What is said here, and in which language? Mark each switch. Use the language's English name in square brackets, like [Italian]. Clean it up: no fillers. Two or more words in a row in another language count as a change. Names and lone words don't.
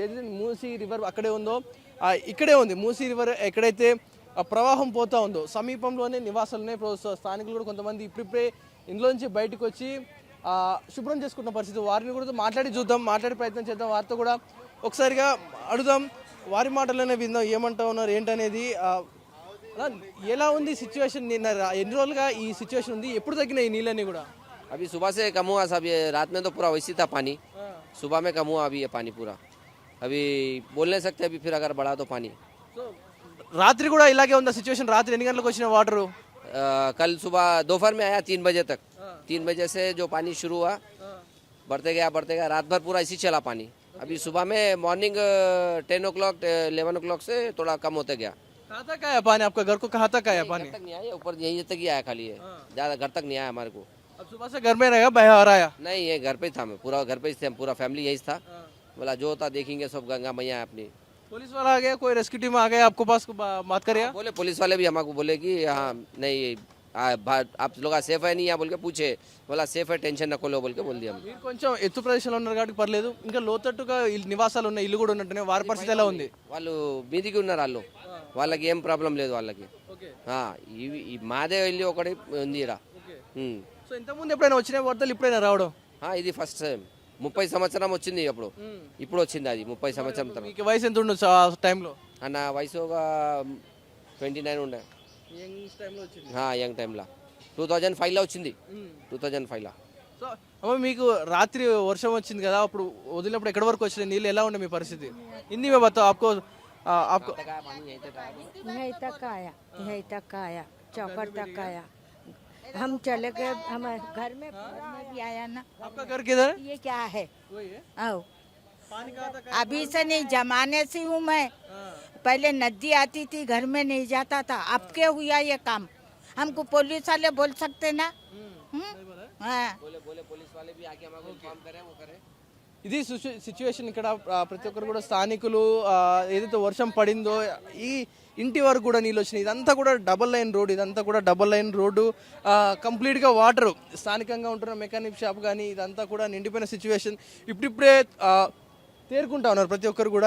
[Telugu] ఏదైతే మూసీ రివర్ అక్కడే ఉందో ఇక్కడే ఉంది మూసీ రివర్ ఎక్కడైతే ప్రవాహం పోతా ఉందో సమీపంలోనే నివాసాలునే స్థానికులు కూడా కొంతమంది ఇప్పుడిప్పుడే ఇంట్లోంచి బయటకు వచ్చి శుభ్రం చేసుకున్న పరిస్థితి. వారిని కూడా మాట్లాడే ప్రయత్నం చేద్దాం. వారితో కూడా ఒకసారిగా అడుగుదాం, వారి మాటలోనే విందాం ఏమంటా ఉన్నారు ఏంటనేది. ఎలా ఉంది సిచ్యువేషన్? నిన్న ఎన్ని రోజులుగా ఈ సిచ్యువేషన్ ఉంది, ఎప్పుడు తగ్గినాయి ఈ నీళ్ళని కూడా? [Hindi] अभी सुबह से कम हुआ सब, ये रात में तो पूरा वैसी था पानी, सुबह में कम हुआ अभी ये पानी पूरा. अभी बोल नहीं सकते अभी फिर अगर बढ़ा तो पानी. [Telugu] రాత్రి కూడా ఇలాగే ఉందా సిచ్యువేషన్? రాత్రి ఎన్ని గంటలకు వచ్చిన వాటర్? [Hindi] कल सुबह दोपहर में आया 3 बजे तक. 3 बजे से जो पानी शुरू हुआ बढ़ते गया रात भर पूरा इसी चला पानी. अभी सुबह में [English] morning 10 o'clock 11 o'clock [Hindi] से थोड़ा कम होते गया. कहाँ तक आया पानी आपका? घर को कहाँ तक आया पानी? घर तक नहीं आया, ऊपर यहीं तक ही आया खाली है, ज़्यादा घर तक नहीं आया हमारे को. अब सुबह से घर में रहेगा, बाहर आया? नहीं, ये घर पे ही था, मैं पूरा घर पे ही थे, पूरा फैमिली यही था. बोला जो होता देखेंगे, सब गंगा मैया अपनी. पुलिस वाला आ गया, कोई [English] rescue team [Hindi] आ गया आपको पास बात करे? बोले पुलिस वाले भी हमको बोले कि हाँ नहीं आप लोग सेफ है नहीं यहाँ बोल के पूछे. बोला सेफ है, टेंशन न लो बोल के बोल दिया. [Telugu] మీరు కొంచెం ఎత్తు ప్రదేశంలో ఉన్నారు కాబట్టి పర్లేదు, ఇంకా లోతట్టుగా నివాసాలు ఉన్న ఇల్లు కూడా ఉన్నట్టునే వారి పరిస్థితి ఎలా ఉంది? వాళ్ళు మీదికి ఉన్నారు, వాళ్ళకి ఏం ప్రాబ్లం లేదు వాళ్ళకి. మాదే ఇల్లు ఒకటి ఉంది ఇక్కడ. సో ఇంతకుముందు ఎప్పుడైనా వచ్చిన వరదలు ఇప్పుడైనా రావడం? ఇది [English] first time. [Telugu] 30 సంవత్సరం వచ్చింది ఇప్పుడు వచ్చింది అది 30 సంవత్సరం తర్వాత. మీకు వయసు ఎంత ఉండొచ్చు ఆ టైంలో? నా వయసు ఒక 29 ఉండే. యంగ్ టైంలో 2005లో వచ్చింది. 2005లో. సో అమ్మ మీకు రాత్రి వర్షం వచ్చింది కదా, అప్పుడు వదిలినప్పుడు ఎక్కడి వరకు వచ్చినాయి నీళ్ళు? ఎలా ఉండే మీ పరిస్థితి? [Hindi] హిందీ में बताओ आपको यहीं तक आया चौकर तक आया. हम चले गए, हम घर में भी आया ना. आपका घर किधर है? ये क्या है? वही है. आओ, पानी कहाँ तक? अभी से नहीं, जमाने से हूँ मैं. पहले नदी आती थी, घर में नहीं जाता था. अब क्या हुआ ये काम? हमको पुलिस वाले बोल सकते ना? हाँ, बोले पुलिस वाले भी आके हमको इन्फॉर्म करें, वो करें. [Telugu] ఇది సిచ్యువేషన్. ఇక్కడ ప్రతి ఒక్కరు కూడా స్థానికులు ఏదైతే వర్షం పడిందో ఈ ఇంటి వరకు కూడా నీళ్ళు వచ్చినాయి. ఇదంతా కూడా [English] double line road [Telugu] కంప్లీట్గా వాటర్. స్థానికంగా ఉంటున్న [English] mechanic shop [Telugu] కానీ ఇదంతా కూడా నిండిపోయిన సిచ్యువేషన్. ఇప్పుడిప్పుడే తేరుకుంటా ఉన్నారు ప్రతి ఒక్కరు కూడా.